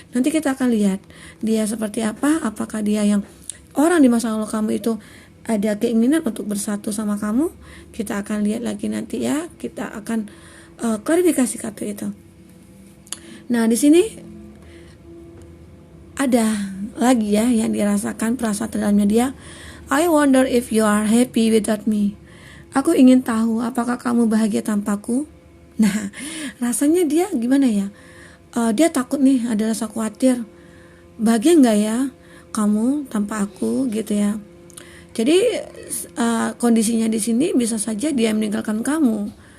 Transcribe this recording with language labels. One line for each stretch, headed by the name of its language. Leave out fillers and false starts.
Indonesian: Nanti kita akan lihat dia seperti apa. Apakah dia yang orang di masa lalu kamu itu ada keinginan untuk bersatu sama kamu? Kita akan lihat lagi nanti ya. Kita akan klarifikasi kartu itu. Nah, di sini ada lagi ya yang dirasakan perasaan terdalamnya dia.
English: I wonder if you are happy without me.
Indonesian: Aku ingin tahu apakah kamu bahagia tanpaku. Nah, rasanya dia gimana ya? Dia takut nih, ada rasa khawatir. Bahagia nggak ya kamu tanpa aku gitu ya. Jadi kondisinya di sini bisa saja dia meninggalkan kamu.